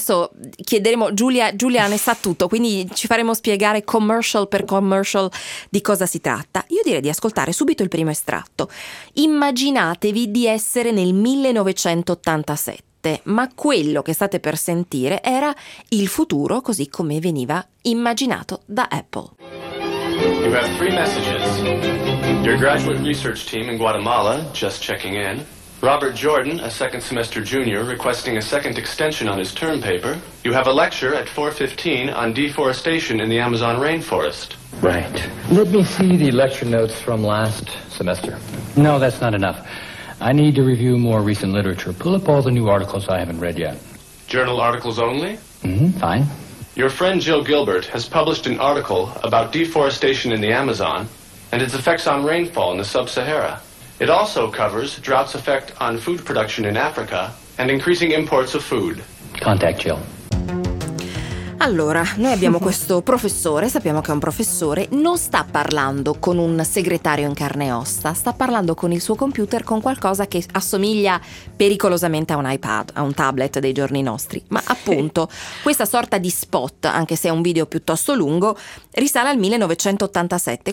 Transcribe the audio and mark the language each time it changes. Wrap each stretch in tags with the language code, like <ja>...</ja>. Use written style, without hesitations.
<it>Adesso chiederemo, Giulia ne sa tutto, quindi ci faremo spiegare commercial per commercial di cosa si tratta. Io direi di ascoltare subito il primo estratto. Immaginatevi di essere nel 1987, ma quello che state per sentire era il futuro così come veniva immaginato da Apple.</it> <en>You have three messages. Your graduate research team in Guatemala, just checking in. Robert Jordan, a second semester junior, requesting a second extension on his term paper. You have a lecture at 4:15 on deforestation in the Amazon rainforest. Right. Let me see the lecture notes from last semester. No, that's not enough. I need to review more recent literature. Pull up all the new articles I haven't read yet. Journal articles only? Fine. Your friend Jill Gilbert has published an article about deforestation in the Amazon and its effects on rainfall in the sub-Sahara. It also covers drought's effect on food production in Africa and increasing imports of food. Contact Jill.</en> <it>Allora, noi abbiamo questo professore, sappiamo che è un professore, non sta parlando con un segretario in carne e ossa, sta parlando con il suo computer, con qualcosa che assomiglia pericolosamente a un iPad, a un tablet dei giorni nostri. Ma appunto, questa sorta di spot, anche se è un video piuttosto lungo, risale al 1987.</it>